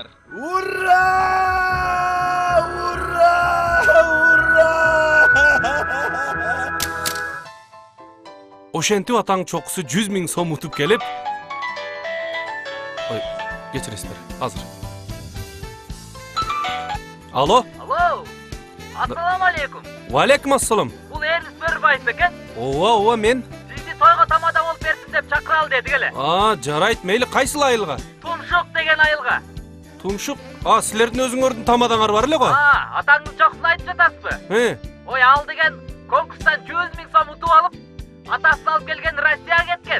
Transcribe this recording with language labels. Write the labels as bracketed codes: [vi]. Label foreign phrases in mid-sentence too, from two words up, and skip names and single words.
[ky] Ура! Ура! Ура! Ошентип Атаң чокусу 100 000 сом утуп келип. Ой, кечиресиздер. Азыр. Алло? Алло. [ar] السلام عليكم. وعليكم السلام. [ky] Бул Эрнис Бөрбаев бекен. Ооба, мен. Сизди тойго тамада болуп берсин деп чакыралы дедик эле. Жарайт, мейли кайсыл айылга? Тумшук деген айылга. Тумшук? Силердин өзүңөрдүн тамадаңар бар эле го? Атаңдын чокусун айтып жатасызбы? Ой, ал деген конкурстан 100 000 сом утуп алып, атасын алып келген Россияга кеткен.